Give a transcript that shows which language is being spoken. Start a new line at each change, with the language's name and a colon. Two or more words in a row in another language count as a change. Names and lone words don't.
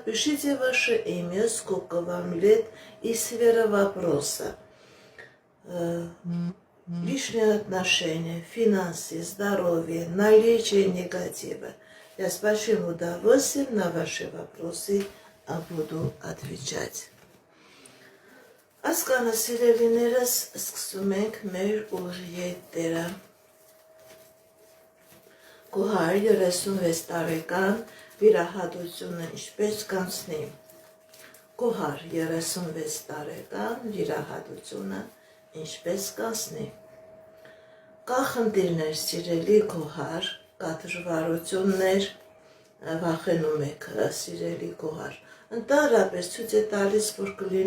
Russian: Пишите ваше имя, сколько вам лет и сфера вопроса. Личные отношения, финансы, здоровье, наличие негатива. Я с большим удовольствием на ваши вопросы буду отвечать.
Armenian: Ասկանը սիրելիներս, սկսում ենք մեր ուղիղեթերը։ Գոհար 36 տարեկան վիրահատությունը ինչպես կանցնի։ Գոհար 36 տարեկան վիրահատությունը ինչպես կանցնի։ Կա խնդիրներ, սիրելի Գոհար, կա դժվարություններ, վախենում եք, սիրելի Գոհար։ Ընդհանրապես ցույց է տալիս, որ կլինի